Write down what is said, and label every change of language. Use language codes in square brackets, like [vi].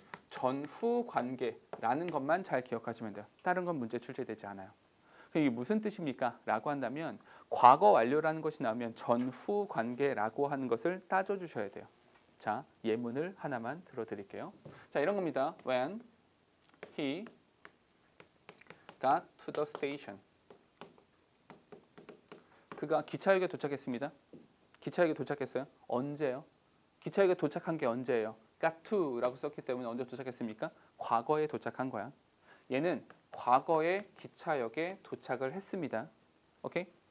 [ko] 전후 관계라는 것만 잘 기억하시면 돼요. 다른 건 문제 출제되지 않아요. 이게 무슨 뜻입니까? 라고 한다면 과거 완료라는 것이 나오면 전후 관계라고 하는 것을 따져주셔야 돼요. 자, 예문을 하나만 들어드릴게요. 자, 이런 겁니다. [en] When he got to the station. [ko] 그가 기차역에 도착했습니다. 기차역에 도착했어요. 언제요? 기차역에 도착한 게 언제예요? got to라고 썼기 때문에 언제 도착했습니까? 과거에 도착한 거야. 얘는 과거에 기차역에 도착을 했습니다. 오케이?